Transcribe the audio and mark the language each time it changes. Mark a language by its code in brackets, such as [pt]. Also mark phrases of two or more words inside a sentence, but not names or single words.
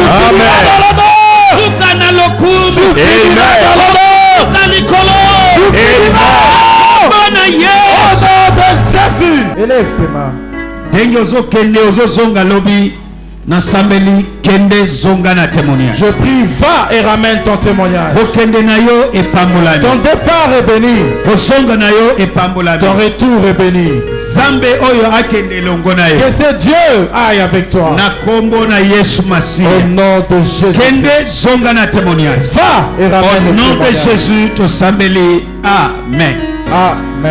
[ln] Amen. Suka na lokumu. Amen. Suka likolo. Amen. Bona Yesu. [fr] Élève tes mains. [ln] Ndenge ozokende ozozonga lobi na sambeli kende zonga na témoignage. [fr] Je prie, va et ramène ton témoignage. [ln] Okende na yo epambolami. [fr] Ton départ est béni. [ln] Ozonga na yo epambolami. [fr] Ton retour est béni. [ln] Zambe oyo akende longo na yo. [fr] Que ce Dieu aille avec toi. [ln] Na kombo na Yesu Masihi. [fr] Au nom de Jésus. [ln] Kende zonga na témoignage. [fr] Va et ramène Au le nom de témoignage. Jésus, [ln] to sambeli. Amen. Amen.